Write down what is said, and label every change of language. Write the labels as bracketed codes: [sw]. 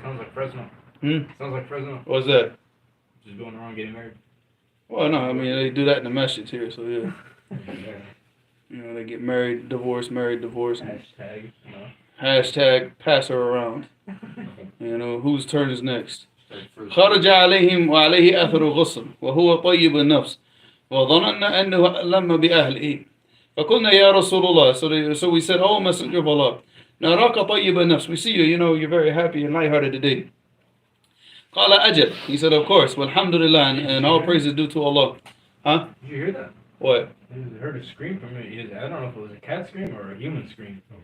[en] Sounds like Fresno. Sounds like Fresno. What's that? Just going around getting married. Well, no, I mean, they do that in the message here, so yeah. Yeah. You know, they get married, divorce, married, divorce. Hashtag, you know. Hashtag pass her around. You know, whose turn is next? First. [ar] خرج عليهم وعليه أثر غصن وهو طيب النفس وظننا أنه لم بأهله فقلنا يا رسول الله. [en] So we said, oh Messenger of Allah, [ar] نراك طيب النفس, [en] we see you, you know, you're very happy and lighthearted today. [ar] قال أجل, [en] he said, of course, walhamdulillah, and all praise is due to Allah. Huh? Did you hear that? What? I heard a scream from it. I don't know if it was a cat scream or a human scream.